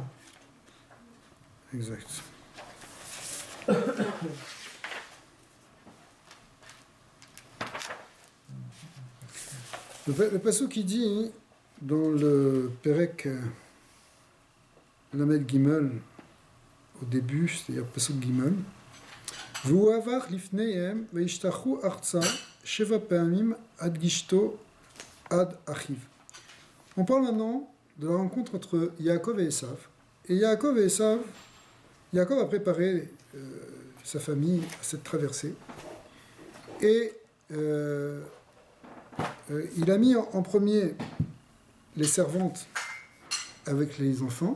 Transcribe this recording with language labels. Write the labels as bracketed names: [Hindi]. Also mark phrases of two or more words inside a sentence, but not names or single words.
[French] Exact. Le passouk qui dit dans le [Hebrew] פרק למד גימל [French] au début, c'est-à-dire [Hebrew] פסוק גימל, והוא עבר לפניהם וישתחו ארצה שבע פעמים עד גשתו עד אחיו. [French] On parle maintenant de la rencontre entre Yaakov et Esav. Et Yaakov, Yaakov a préparé sa famille à cette traversée. Et il a mis en premier les servantes avec les enfants.